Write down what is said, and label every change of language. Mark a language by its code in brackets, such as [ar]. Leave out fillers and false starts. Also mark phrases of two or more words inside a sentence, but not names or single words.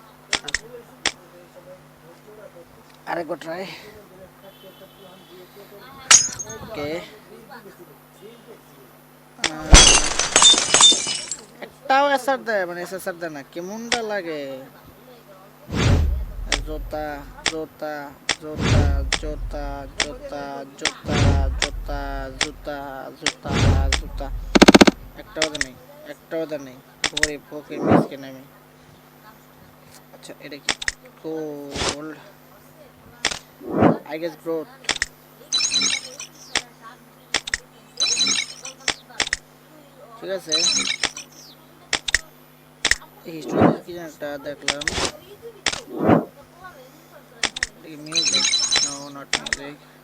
[bn] আরেকবার ট্রাই। ওকে একটাও এসআর দেয়, মানে এসআর দেয় না, কেমনটা লাগে। জোতা জোতা জোতা জোতা জোতা জোতা জোতা জুতা জুতা জুতা একটাও তো নেই, একটাও তো নেই। গরিব ফকির মিসকিন আমি। আচ্ছা এটা কি? [en] gold, I guess growth. [bn] ঠিক আছে, হিস্টোরি কি যেন একটা দেখলাম, মিউজিক, [en] no not music.